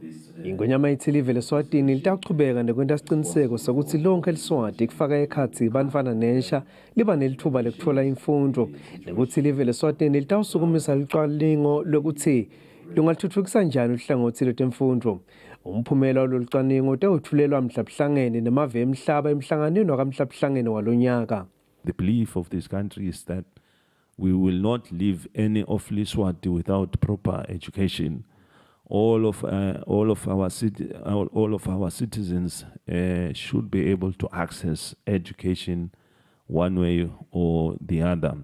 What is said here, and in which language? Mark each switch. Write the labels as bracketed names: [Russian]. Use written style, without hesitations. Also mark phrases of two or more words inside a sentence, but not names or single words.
[Swati] Ingwenyama ithi live leSwatini litachubeka nekwenta isiqiniseko sokuthi lonke leSwati kufaka ekhatsi bantfwana nensha liba nelithuba lekutfola imfundo nekuthi live leSwatini litawusukumisa lucwaningo lokuthi lungathuthukisa njani uhlangothi lwetemfundo. Umphumela walolucwaningo utawuthulelwa mhlabuhlangene nemave emhlaba emhlanganweni wakamhlabuhlangene walonyaka. [English] The belief of this country is that we will not leave any of Leswati without proper education. All of our citizens should be able to access education one way or the other.